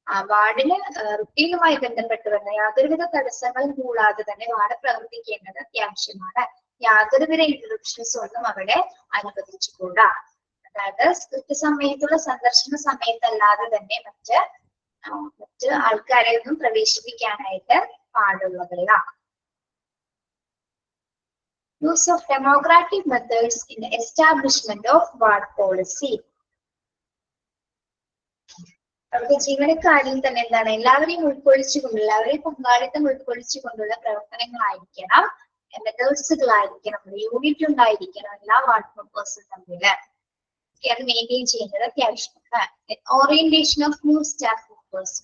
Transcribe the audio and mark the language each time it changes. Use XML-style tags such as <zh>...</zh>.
<ml>വാർഡിന് റുട്ടീനുമായി ബന്ധപ്പെട്ട് വരുന്ന യാതൊരുവിധ തടസ്സങ്ങളും കൂടാതെ തന്നെ വാർഡ് പ്രവർത്തിക്കേണ്ടത് അത്യാവശ്യമാണ്. യാതൊരുവിധ ഇന്ററപ്ഷൻസും ഒന്നും അവിടെ അനുവദിച്ചുകൂടാ. അതായത് കൃത്യസമയത്തുള്ള സന്ദർശന സമയത്തല്ലാതെ തന്നെ മറ്റ് ആൾക്കാരെ ഒന്നും പ്രവേശിപ്പിക്കാനായിട്ട് പാടുള്ളതല്ല.</ml> <en>Use of democratic methods in the establishment of ward policy.</en> <ml>അവർക്ക് ജീവനക്കാരിൽ തന്നെ എന്താണ്? എല്ലാവരെയും ഉൾക്കൊള്ളിച്ചുകൊണ്ട്, എല്ലാവരെയും പങ്കാളിത്തം ഉൾക്കൊള്ളിച്ചുകൊണ്ടുള്ള പ്രവർത്തനങ്ങളായിരിക്കണം, മെത്തേഡ്സുകളായിരിക്കണം, യൂണിറ്റ് ഉണ്ടായിരിക്കണം എല്ലാ വാർഡ് മെമ്പേഴ്സും തമ്മിൽ. അത് മെയിൻറ്റെയിൻ ചെയ്യുന്നത് അത്യാവശ്യമാണ്.</ml> <en>Orientation of new staff members.</en>